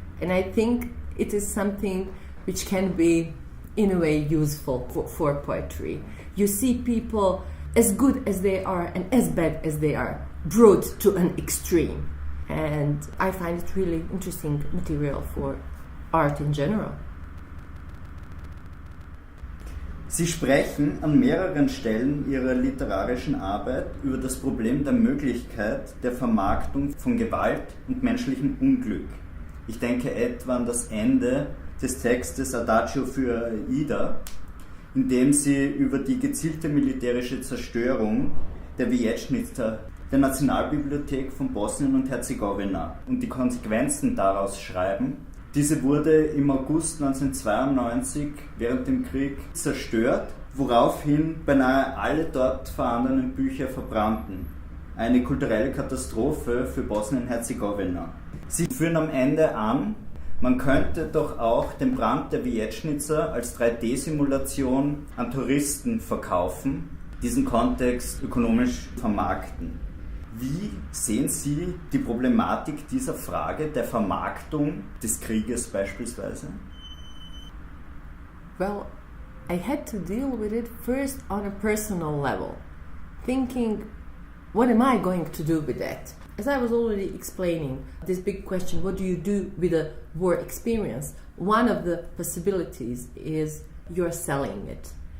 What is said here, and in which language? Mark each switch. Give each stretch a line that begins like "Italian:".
English: And I think it is something which can be, in a way, useful for poetry. You see people as good as they are and as bad as they are, brought to an extreme. And I find it really interesting material for art in general.
German: Sie sprechen an mehreren Stellen Ihrer literarischen Arbeit über das Problem der Möglichkeit der Vermarktung von Gewalt und menschlichem Unglück. Ich denke etwa an das Ende des Textes Adagio für Aida, in dem Sie über die gezielte militärische Zerstörung der rečenice der Nationalbibliothek von Bosnien und Herzegowina und die Konsequenzen daraus schreiben. Diese wurde im August 1992 während dem Krieg zerstört, woraufhin beinahe alle dort vorhandenen Bücher verbrannten. Eine kulturelle Katastrophe für Bosnien-Herzegowina. Sie führen am Ende an, man könnte doch auch den Brand der rečenice als 3D-Simulation an Touristen verkaufen, diesen Kontext ökonomisch vermarkten. Wie sehen Sie die Problematik dieser Frage der Vermarktung des Krieges beispielsweise?
English: Well, I had to deal with it first on a personal level, thinking, what am I going to do with that? As I was already explaining, this big question, what do you do with a war experience? One of the possibilities is you're selling it.